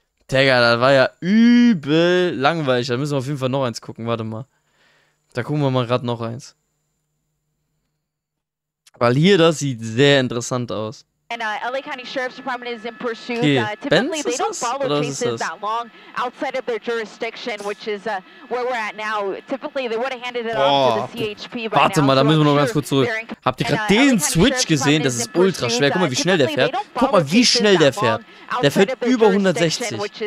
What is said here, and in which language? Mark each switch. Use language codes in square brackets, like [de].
[de] Digga, das war ja übel langweilig. Da müssen wir auf jeden Fall noch eins gucken. Warte mal. Da gucken wir mal gerade noch eins. Weil hier, das sieht sehr interessant aus. [en] And LA County Sheriff's Department is in pursuit. Typically, they don't follow cases that long outside of their jurisdiction, which is where we're at now. Typically, they would have handed it off to the CHP by now. [de] Warte mal, da müssen wir noch ganz kurz zurück. Habt ihr gerade den Switch gesehen? Das ist ultra schwer. Guck mal, wie schnell der fährt. Guck mal, wie schnell der fährt. Der fährt über 160.